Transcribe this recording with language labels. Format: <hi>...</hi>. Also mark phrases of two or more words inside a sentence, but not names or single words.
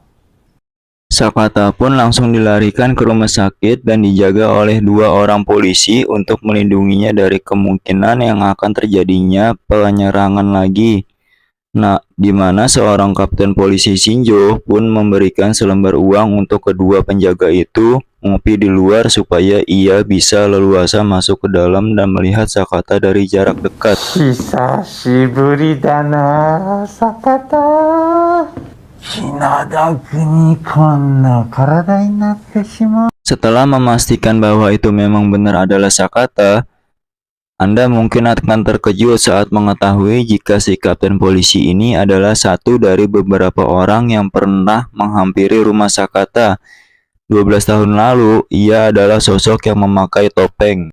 <id>Sakata pun langsung dilarikan ke rumah sakit dan dijaga oleh 2 orang polisi untuk melindunginya dari kemungkinan yang akan terjadinya penyerangan lagi. Nah, di mana seorang kapten polisi Shinjo pun memberikan selembar uang untuk kedua penjaga itu ngopi di luar supaya ia bisa leluasa masuk ke dalam dan melihat Sakata dari jarak dekat.</id> <ja>久しぶりだな、坂田。気の毒にこんな体になってしまう。</ja> <id>Setelah memastikan bahwa itu memang benar adalah Sakata, Anda mungkin akan terkejut saat mengetahui jika si kapten polisi ini adalah satu dari beberapa orang yang pernah menghampiri rumah Sakata. 12 tahun lalu, ia adalah sosok yang memakai topeng.</id>